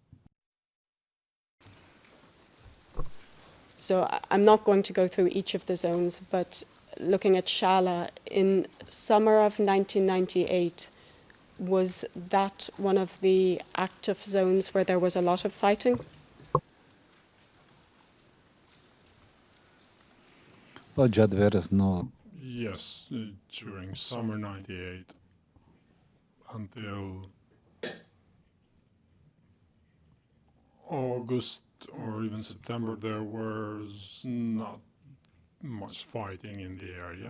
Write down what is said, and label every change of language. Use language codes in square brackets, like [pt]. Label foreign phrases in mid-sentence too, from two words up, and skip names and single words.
[en] So I'm not going to go through each of the zones, but looking at Shala, in summer of 1998, was that one of the active zones where there was a lot of fighting? [sq] Po gjatë verës no. [en] Yes, during summer 98 until August or even September, there was not much fighting in the area.